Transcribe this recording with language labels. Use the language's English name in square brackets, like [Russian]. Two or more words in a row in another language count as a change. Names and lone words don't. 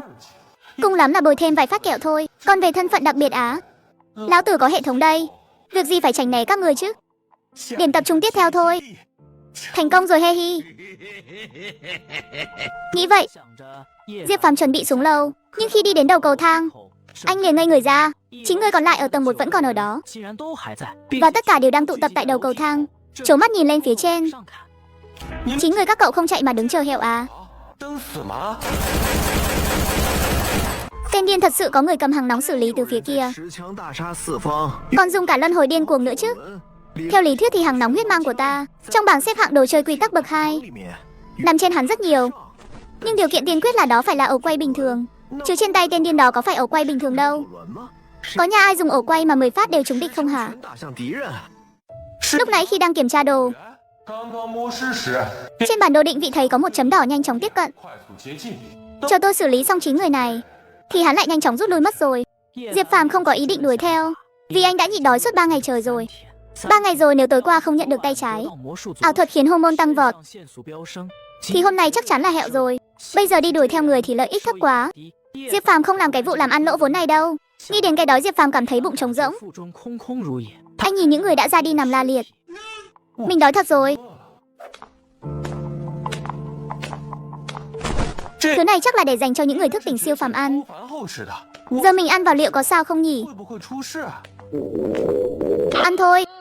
[Vietnamese] Cùng lắm là bồi thêm vài phát kẹo thôi. Còn về thân phận đặc biệt á, lão tử có hệ thống đây, việc gì phải tránh né các người chứ. Điểm tập trung tiếp theo thôi. Thành công rồi he hi. Nghĩ vậy, [Chinese] 想着叶 [Vietnamese] Diệp Phàm chuẩn bị xuống lầu, nhưng khi đi đến đầu cầu thang, [Chinese] 口 [Vietnamese] anh liền ngây người ra. 9 người còn lại ở tầng 1 vẫn còn ở đó, [Chinese] 竟然都还在， [Vietnamese] và tất cả đều đang tụ tập tại đầu cầu thang, trố mắt nhìn lên phía trên. [Chinese] 上看， [Vietnamese] 9 người các cậu không chạy mà đứng chờ hẹo à? Tên điên thật sự có người cầm hàng nóng xử lý từ phía kia, [Chinese] 持枪大杀四方， [Vietnamese] còn dùng cả luân hồi điên cuồng nữa chứ. Theo lý thuyết thì hàng nóng huyết mang của ta trong bảng xếp hạng đồ chơi quy tắc bậc 2 [Chinese] 里面 [Vietnamese] nằm trên hắn rất nhiều, nhưng điều kiện tiên quyết là đó phải là ổ quay bình thường, chứ trên tay tên điên đó có phải ổ quay bình thường đâu. [Chinese] 轮吗？ [Vietnamese] Có nhà ai dùng ổ quay mà 10 phát đều trúng đích không hả? [Chinese] 全打向敌人。 [Vietnamese] Lúc nãy khi đang kiểm tra đồ, trên bản đồ định vị thấy có một chấm đỏ nhanh chóng tiếp cận. Chờ tôi xử lý xong 9 người này thì hắn lại nhanh chóng rút lui mất rồi. Diệp Phàm không có ý định đuổi theo, vì anh đã nhịn đói suốt 3 ngày trời rồi. 3 ngày rồi nếu tối qua không nhận được tay trái, [Chinese] 到魔术组 [Vietnamese] ảo thuật khiến hormone tăng vọt, [Chinese] 上限速飙升， [Vietnamese] thì hôm nay chắc chắn là hẹo rồi. Bây giờ đi đuổi theo người thì lợi ích thấp quá. Diệp Phàm không làm cái vụ làm ăn lỗ vốn này đâu. Nghĩ đến cái đó Diệp Phàm cảm thấy bụng trống rỗng. [Chinese] 腹中空空如也。 [Vietnamese] Anh nhìn những người đã ra đi nằm la liệt. Mình đói thật rồi. Thứ này chắc là để dành cho những người thức tỉnh siêu phàm ăn. Giờ mình ăn vào liệu có sao không nhỉ? Ăn thôi.